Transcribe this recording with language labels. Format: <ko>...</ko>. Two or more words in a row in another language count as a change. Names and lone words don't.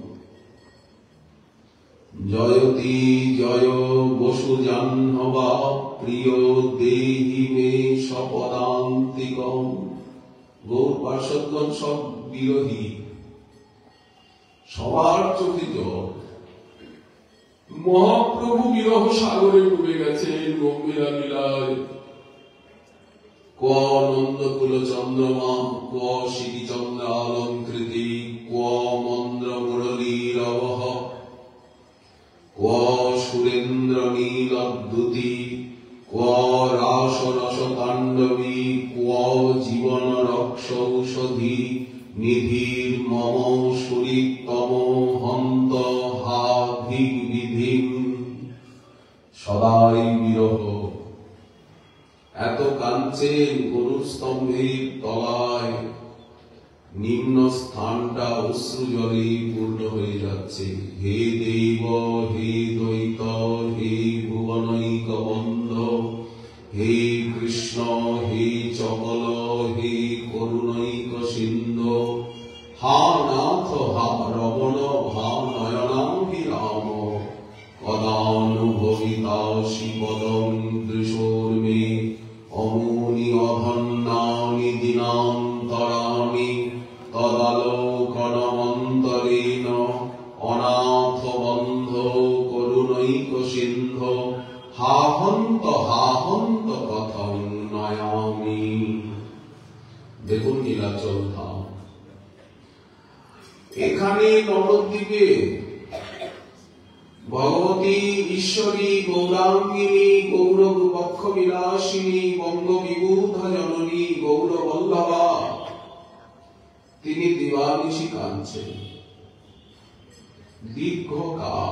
<sa>জয়তি জয় বসু জাহ্নবা, প্রিয় দেহি মে সপদান্তিকম।</sa> <bn>গৌর পার্শ্বদগণ সব বিরোহী, সবার চোখে জল। মহাপ্রভু বিরহ সাগরে ডুবে গেছেন গম্ভীরা লীলায়।</bn> <sa>ক নন্দকুল চন্দ্রমা, ক শিরিচন্দ্র অলঙ্কৃতি, ক মন্দ্র মুরলীর অবহ, ক সুরেন্দ্র নীলদ্যুতি, ক রাস রস তাণ্ডবী, ক জীবন রক্ষ ঔষধি নিধির মম সুরিতম হন্ত হা ভিগ বিধিম।</sa> <bn>সদাই বিরহ। এত কাঞ্চেন গরুর স্তম্ভের তলায়, নিম্ন স্থানটা অশ্রু জলে পূর্ণ হয়ে যাচ্ছে।</bn> <sa>হে দেব, হে দ্বৈত, হে ভুবনৈক বন্ধ, হে কৃষ্ণ, হে চকল, হে করুণৈক সিন্ধু, হা নাথ, হা রমণ, হা নয়নাভিরাম, কদানুভবিতা শিবদং দৃশোর্মে, অমূনি অধন্যানি দিনান্তরাণি, তদালোকনমন্তরেণ অনাথ বন্ধ করুণৈক সিন্ধু, হা হন্ত কথং নয়ামি।</sa> <bn>দেখুন নীলাচল ধাম। এখানে নবদ্বীপে ভগবতী ঈশ্বরী গৌরাঙ্গিনী গৌর বক্ষ বিলাসিনী বঙ্গ বিবুধা জননী গৌর বল্লভা, তিনি দিবানিশি কাঁদছেন দীর্ঘকাল।</bn>